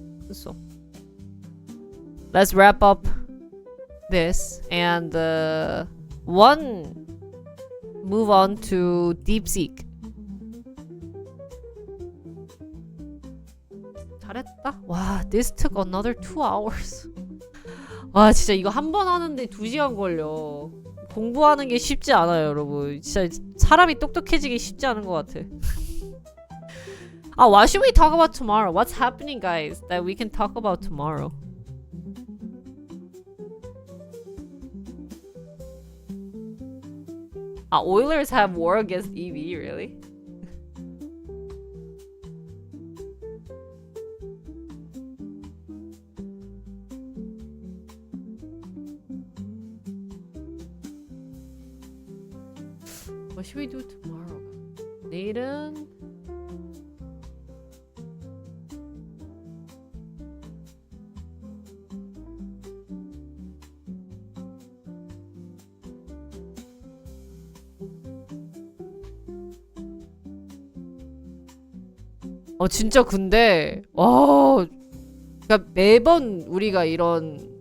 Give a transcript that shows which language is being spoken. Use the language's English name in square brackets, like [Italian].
[English] So let's wrap up this and move on to DeepSeek. [Korean] 잘했다. 와, [English] this took another 2 hours. [Korean] 와, 진짜 이거 한 번 하는데 2시간 걸려. 공부하는 게 쉽지 않아요, 여러분. 진짜 사람이 똑똑해지기 쉽지 않은 것 같아. [English] What should we talk about tomorrow? What's happening, guys, that we can talk about tomorrow? Oilers have war against EV, really? What should we do tomorrow? [Korean] 내일은 진짜 근데 그러니까 매번 우리가 이런